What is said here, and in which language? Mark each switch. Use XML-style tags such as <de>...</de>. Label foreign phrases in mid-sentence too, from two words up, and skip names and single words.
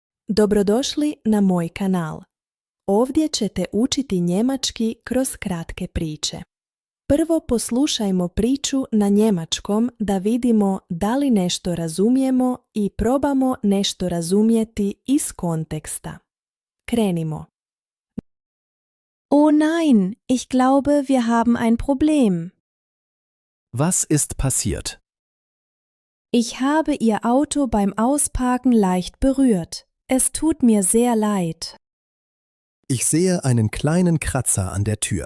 <bs>Dobrodošli na moj kanal. Ovdje ćete učiti njemački kroz kratke priče. Prvo poslušajmo priču na njemačkom da vidimo da li nešto razumijemo i probamo nešto razumjeti iz konteksta. Krenimo.</bs> <de>Oh nein, ich glaube, wir haben ein Problem. Was ist passiert? Ich habe Ihr Auto beim Ausparken leicht berührt. Es tut mir sehr leid. Ich sehe einen kleinen Kratzer an der Tür.</de>